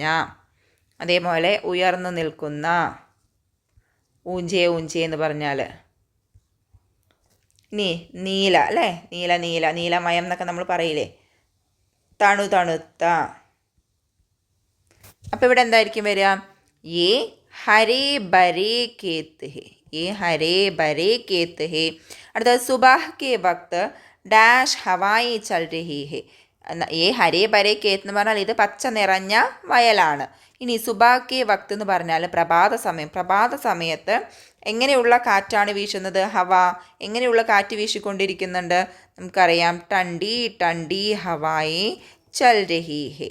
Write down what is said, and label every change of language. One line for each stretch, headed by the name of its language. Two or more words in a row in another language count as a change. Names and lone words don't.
Malayalam: അതേപോലെ ഉയർന്നു നിൽക്കുന്ന,
Hindi: ऊँचे ऊँचे
Malayalam: എന്ന് പറഞ്ഞാൽ. ഇനി നീല അല്ലേ, നീലമയം എന്നൊക്കെ നമ്മൾ പറയില്ലേ, തണുത്ത. അപ്പോൾ ഇവിടെ എന്തായിരിക്കും വരിക?
Hindi: ये हरे भरे खेत है. ये हरे भरे खेत है. അടുത്തത് सुबह के वक्त डैश हवाएँ चल रही है.
Malayalam: ഈ
Hindi: हरे भरे खेत
Malayalam: എന്ന് പറഞ്ഞാൽ ഇത് പച്ച നിറഞ്ഞ വയലാണ്. ഇനി
Hindi: सुबह के वक्त
Malayalam: എന്ന് പറഞ്ഞാൽ പ്രഭാത സമയത്ത് എങ്ങനെയുള്ള കാറ്റാണ് വീശുന്നത്? ഹവ. എങ്ങനെയുള്ള കാറ്റ് വീശിക്കൊണ്ടിരിക്കുന്നുണ്ട്? നമുക്കറിയാം,
Hindi: ठंडी ठंडी हवाएँ चल रही है.